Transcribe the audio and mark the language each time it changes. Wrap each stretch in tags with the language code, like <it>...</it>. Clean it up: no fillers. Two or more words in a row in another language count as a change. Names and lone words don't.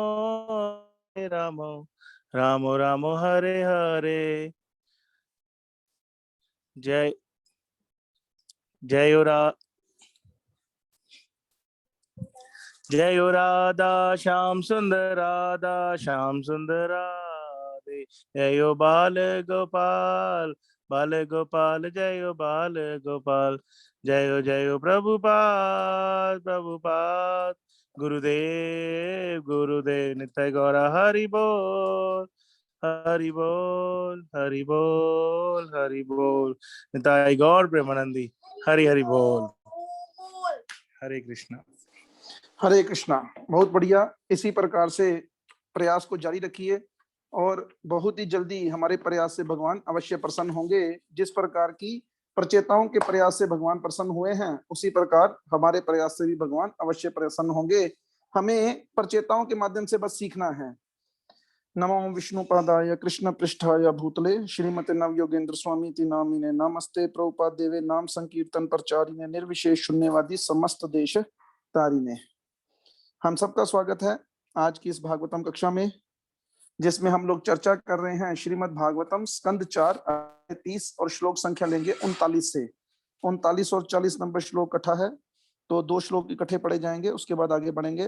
<sa>राम राम हरे हरे जय जय राधा श्याम सुंदर राधे जयो बाल गोपाल जयो बाल गोपाल जयो प्रभुपाद गुरुदेव नित्य गौरा हरि बोल हरि बोल हरि बोल हरि बोल निताई गौर प्रेमानंदी हरि हरि बोल हरे कृष्णा हरे कृष्णा।</sa> <hi>बहुत बढ़िया, इसी प्रकार से प्रयास को जारी रखिए और बहुत ही जल्दी हमारे प्रयास से भगवान अवश्य प्रसन्न होंगे। जिस प्रकार की प्रचेताओं के प्रयास से भगवान प्रसन्न हुए हैं, उसी प्रकार हमारे प्रयास से भी भगवान अवश्य प्रसन्न होंगे। हमें प्रचेताओं के माध्यम से बस सीखना है।</hi> <sa>नमो विष्णुपादाय कृष्ण पृष्ठाय भूतले श्रीमते नव योगेंद्र स्वामी ति नामिने नमस्ते प्रभुपाद देवे नाम संकीर्तन प्रचारिणे निर्विशेष शून्यवादी समस्त देश तारिणे।</sa> <hi>हम सबका स्वागत है आज की इस भागवतम कक्षा में, जिसमें हम लोग चर्चा कर रहे हैं श्रीमद् भागवतम स्कंद 4 30 और श्लोक संख्या लेंगे 39 से। 39 और 40 नंबर श्लोक इकट्ठा है, तो 2 श्लोक इकट्ठे पढ़े जाएंगे, उसके बाद आगे बढ़ेंगे।</hi>